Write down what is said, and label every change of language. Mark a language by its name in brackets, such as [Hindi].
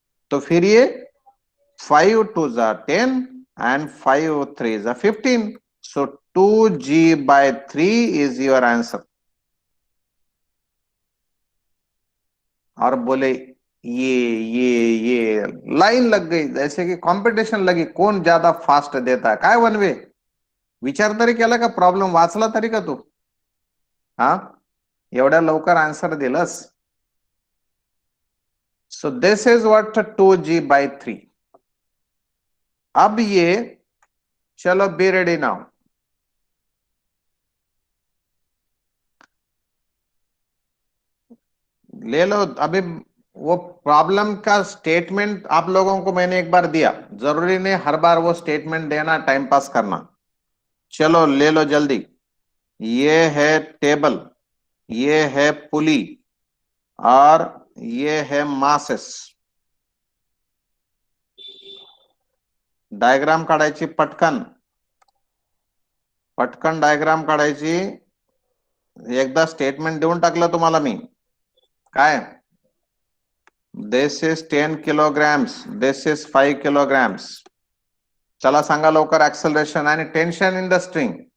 [Hindi] तो फिर ये 5 2 10 and 5 3 15. [English] So 2G/3 is your answer. [Hindi] और बोले ये लाइन लग गई, जैसे कि कंपटीशन लगी, कौन ज्यादा फास्ट देता है. [Marathi] काय वनवे विचार तरी केला का? प्रॉब्लेम वाचला तरी का तू? हा, एवढ्या लवकर आन्सर दिलंस. [English] So this is what 2G/3. [Hindi] अब ये, चलो [English] Be ready now. [Hindi] ले लो अभी. वो प्रॉब्लम का स्टेटमेंट आप लोगों को मैंने एक बार दिया, जरूरी नहीं हर बार वो स्टेटमेंट देना, टाइम पास करना. चलो ले लो जल्दी. ये है टेबल, ये है पुली, और ये है मासेस. [Marathi] डायग्राम काढायची पटकन, पटकन डायग्राम काढायची. एकदा स्टेटमेंट देऊन टाकलं तुम्हाला मी. काय? [English] This is 10 kilograms, this is 5 kilograms. [Marathi] चला सांगा लवकर. [English] Acceleration आणि tension in the string.